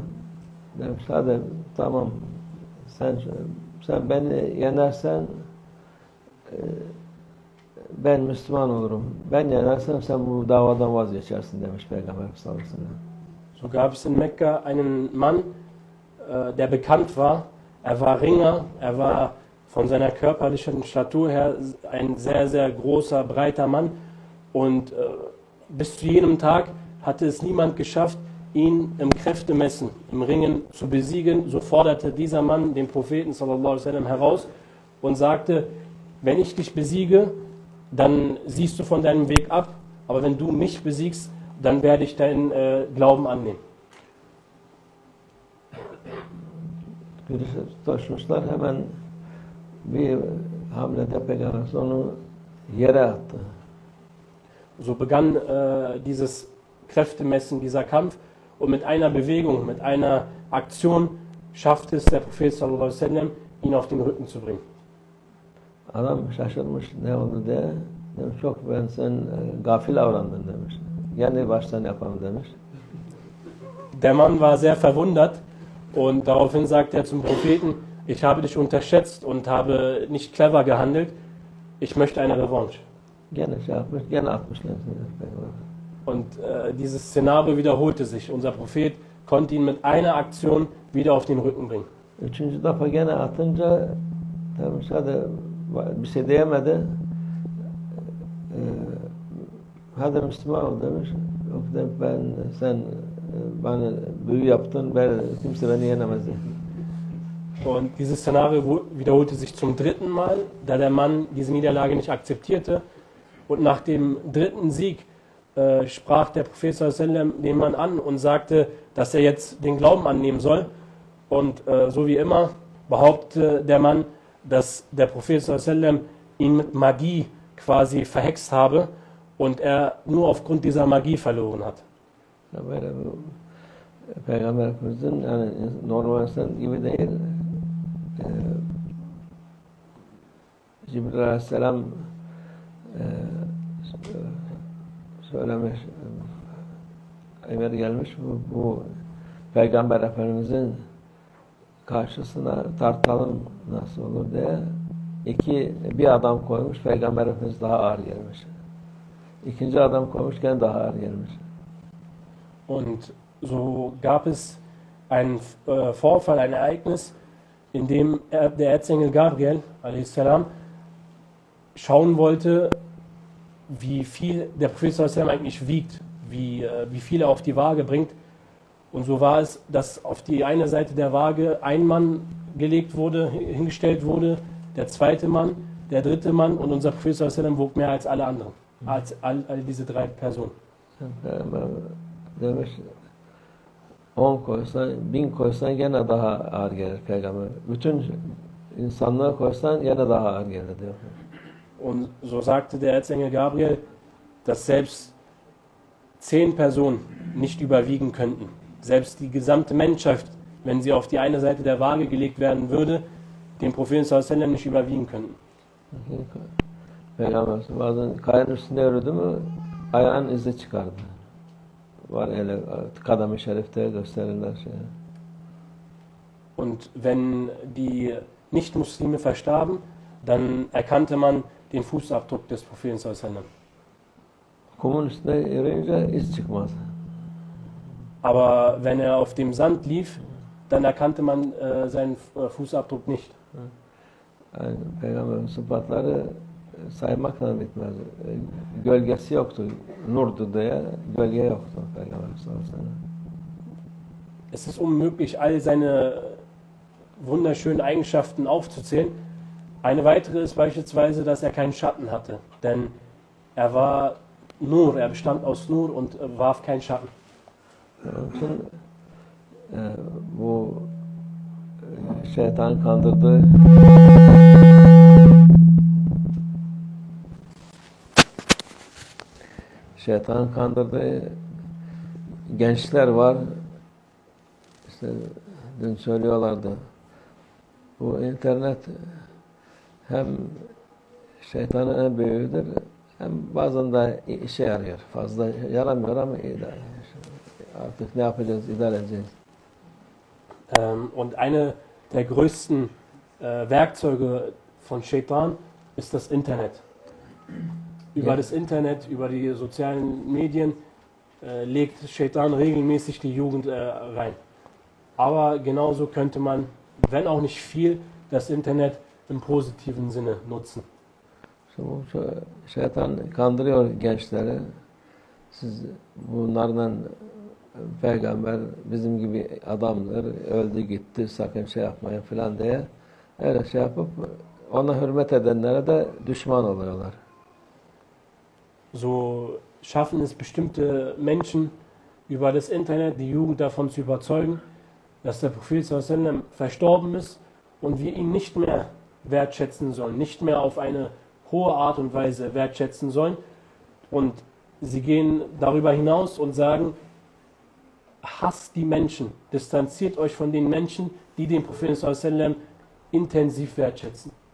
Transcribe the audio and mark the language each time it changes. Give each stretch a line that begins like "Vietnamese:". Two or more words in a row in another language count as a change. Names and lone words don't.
Turkish: Demiş hadi tamam sen beni yenersen ben Müslüman olurum. Ben yenersem sen bu davadan vazgeçersin demiş Peygamber
Arabic: صلى الله عليه وسلم.
German: So gab es in Mekka einen Mann, der bekannt war. Er war Ringer, er war von seiner körperlichen Statur her ein sehr, sehr großer, breiter Mann. Und bis zu jenem Tag hatte es niemand geschafft, ihn im Kräftemessen, im Ringen zu besiegen. So forderte dieser Mann den Propheten
Arabic: صلى الله عليه وسلم
German: heraus und sagte, wenn ich dich besiege, dann siehst du von deinem Weg ab, aber wenn du mich besiegst, dann werde ich deinen Glauben annehmen.
Turkish: Taşmışlar hemen bir hamlede Peygamber onu yere attı.
German: So begann dieses Kräftemessen, dieser Kampf, und mit einer Bewegung, mit einer Aktion schaffte es der Prophet
Arabic: صلى الله عليه وسلم,
German: ihn auf den Rücken zu bringen.
Turkish: Adam şaşırmış ne oldu diye. Demiş çok ben sen gafil davrandın demiş. Yani baştan yapalım demiş.
German: Der Mann war sehr verwundert und daraufhin sagt er zum Propheten, ich habe dich unterschätzt und habe nicht clever gehandelt, ich möchte eine Revanche.
Turkish: Gene yapmış, gene atmışlar.
German: Und dieses Szenario wiederholte sich. Unser Prophet konnte ihn mit einer Aktion wieder auf den Rücken bringen.
Turkish: Üçüncü defa gene atınca demiş hadi bir şey diyemedi. hadi Müslüman ol demiş. Yok demiş, sen bana büyü yaptın, kimse beni yenemez dedi.
German: Und dieses Szenario wiederholte sich zum dritten Mal, da der Mann diese Niederlage nicht akzeptierte. Und nach dem dritten Sieg sprach der Prophet
Arabic: صلى الله عليه وسلم
German: den Mann an und sagte, dass er jetzt den Glauben annehmen soll. Und so wie immer behauptete der Mann, dass der Prophet
Arabic: صلى الله عليه وسلم
German: ihn mit Magie quasi verhext habe und er nur aufgrund dieser Magie verloren hat.
Turkish: Böyle bu Peygamber Efendimiz'in yani normal insan gibi değil. Cibril Aleyhisselam söylemiş, emir gelmiş bu Peygamber Efendimiz'in karşısına tartalım nasıl olur diye bir adam koymuş, Peygamber Efendimiz daha ağır gelmiş. İkinci adam koymuşken daha ağır gelmiş.
German: Und so gab es einen Vorfall, ein Ereignis, in dem der Erzengel Gabriel a.s. schauen wollte, wie viel der Prophet
Arabic: صلى الله عليه وسلم
German: eigentlich wiegt, wie viel er auf die Waage bringt. Und so war es, dass auf die eine Seite der Waage ein Mann hingestellt wurde, der zweite Mann, der dritte Mann und unser Prophet
Arabic: صلى الله عليه وسلم
German: wog mehr als alle anderen, als all diese drei Personen.
Turkish: Demiş 10 koysan, 1000 koysan gene daha ağır gelir Peygamber. Bütün insanlığı koysan gene daha ağır gelir diyor.
German: Und so sagte der Erzengel Gabriel, dass selbst 10 Personen nicht überwiegen könnten. Selbst die gesamte Menschheit, wenn sie auf die eine Seite der Waage gelegt werden würde, den Propheten
Arabic: صلى الله عليه وسلم
German: nicht überwiegen könnten.
Turkish: Peygamber bazen kayanın üstünde yürüdü mü ayağın izi çıkardı. Var öyle kadam-ı şerifte gösterirler şey.
German: Und wenn die Nicht-Muslime verstarben, dann erkannte man den Fußabdruck des Propheten
Arabic: صلى الله عليه وسلم.
Turkish: Kumun üstünde yürüyünce iz çıkmaz.
German: Aber wenn er auf dem Sand lief, dann erkannte man seinen Fußabdruck nicht.
Turkish: Yani Peygamberin sıfatları saymakla bitmez. Gölgesi yoktu. Nurdu diye gölge yoktu Peygamber
Arabic: صلى الله عليه وسلم.
German: Es ist unmöglich, all seine wunderschönen Eigenschaften aufzuzählen. Eine weitere ist beispielsweise, dass er keinen Schatten hatte. Denn er war Nur, er bestand aus Nur und warf keinen Schatten.
Turkish: Onun için bu şeytan kandırdığı gençler var. İşte dün söylüyorlardı. Bu internet hem şeytanın en büyüğüdür, hem bazen de işe yarıyor. Fazla yaramıyor ama idare. Artık ne yapacağız, idare edeceğiz.
German: Und eine der größten Werkzeuge von Shaitan ist das Internet. Über das Internet, über die sozialen Medien legt Shaitan regelmäßig die Jugend rein. Aber genauso könnte man, wenn auch nicht viel, das Internet im positiven Sinne nutzen.
Turkish: Şeytan kandırıyor gençleri. Siz bunlardan peygamber bizim gibi adamdır, öldü gitti, sakın şey yapmayın filan diye öyle şey yapıp ona hürmet edenlere de düşman oluyorlar.
German: So schaffen es bestimmte Menschen über das Internet, die Jugend davon zu überzeugen, dass der Prophet
Arabic: صلى الله عليه وسلم
German: verstorben ist und wir ihn nicht mehr wertschätzen sollen, nicht mehr auf eine hohe Art und Weise wertschätzen sollen. Und sie gehen darüber hinaus und sagen, hasst die Menschen, distanziert euch von den Menschen, die den Propheten
Arabic: صلى الله عليه وسلم
German: intensiv wertschätzen.